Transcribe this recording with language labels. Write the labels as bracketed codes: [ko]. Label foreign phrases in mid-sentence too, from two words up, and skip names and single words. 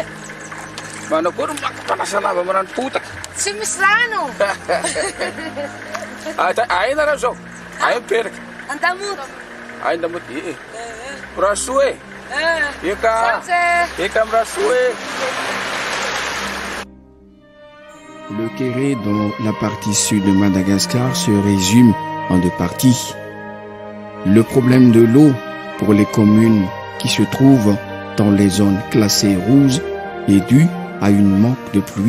[mg] Manakory manasa lamba amin'ny rano potaka. Tsy misy rano. Aina raha zao. Ay miperaka. Andamoto. Ay andamoto. Rasoa e. Eka amin'ny rasoa e. [fr] Le Kéré dans la partie sud de Madagascar se résume en deux parties. Le problème de l'eau pour les communes qui se trouvent dans les zones classées rouges est dû à une manque de pluie.